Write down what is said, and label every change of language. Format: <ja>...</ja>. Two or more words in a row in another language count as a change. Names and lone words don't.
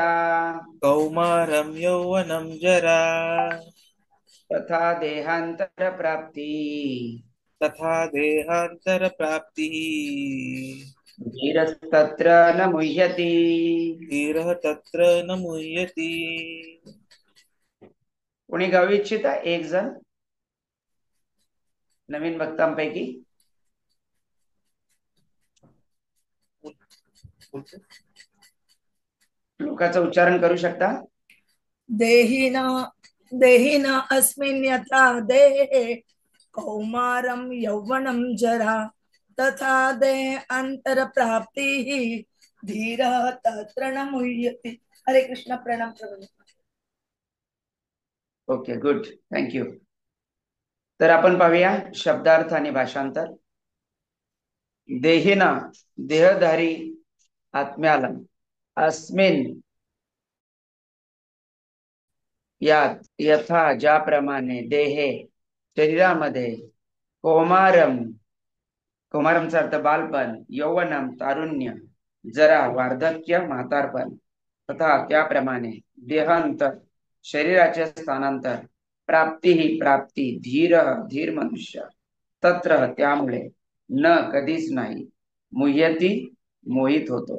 <sa>कौमारं यौवनं जरा। तथा देहांतर प्राप्ति। तथा देहांतर प्राप्ति। धीरस्तत्र न मुह्यति। धीरः तत्र न मुह्यति।</sa> <mr>कोणी गाऊ इच्छिता एक जण नवीन भक्तांपैकी श्लोकाचं उच्चारण करू शकता?</mr> <sa>देहिना देहिना अस्मिन् यथा देहे कौमारं यौवनं जरा तथा देहांतर प्राप्तिः धीरः तत्र न मुह्यति। हरे कृष्ण।</sa> <mr>प्रणाम प्रभु।</mr> <en>okay, good, thank you.</en> <mr>तर आपण पाहूया शब्दार्थ आणि भाषांतर. देहिना देहधारी आत्म्याला अस्मिन यात यथा ज्याप्रमाणे देहे शरीरामध्ये कौमारम कौमारमचा अर्थ बालपण, यौवनम तारुण्य, जरा वार्धक्य म्हातारपण, तथा त्याप्रमाणे देहांतर शरीराचे स्थानांतर, प्राप्ती ही प्राप्ती, धीर धीर मनुष्य, तत्र त्यामुळे न कधीच नाही, मुह्यती मोहित होतो.</mr>